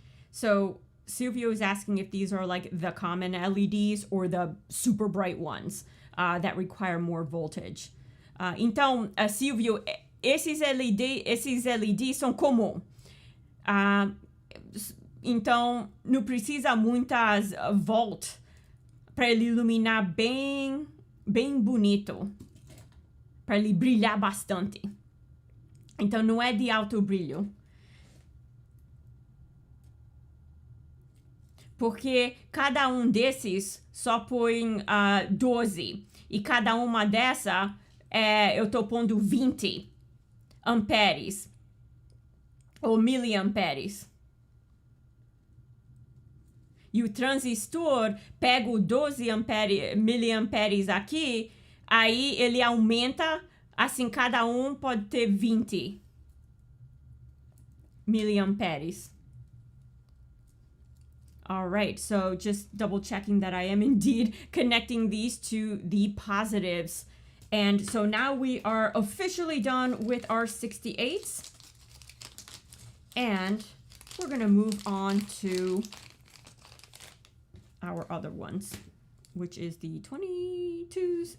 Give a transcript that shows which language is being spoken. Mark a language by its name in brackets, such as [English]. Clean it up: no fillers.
[English] So Silvio is asking if these are like the common LEDs or the super bright ones that require more voltage. [Portuguese] Então, Silvio, esses LEDs são comuns. Então, não precisa muitas volts para ele iluminar bem bonito, para ele brilhar bastante. Então, não é de alto brilho. Porque cada um desses só põe 12. E cada uma dessa, eu tô pondo 20 amperes. Ou miliamperes. E o transistor pega o 12 miliamperes aqui, aí ele aumenta, assim cada um pode ter 20 miliamperes. [English] All right, so just double checking that I am indeed connecting these to the positives. And so now we are officially done with our 68s. And we're gonna move on to our other ones, which is the 22s.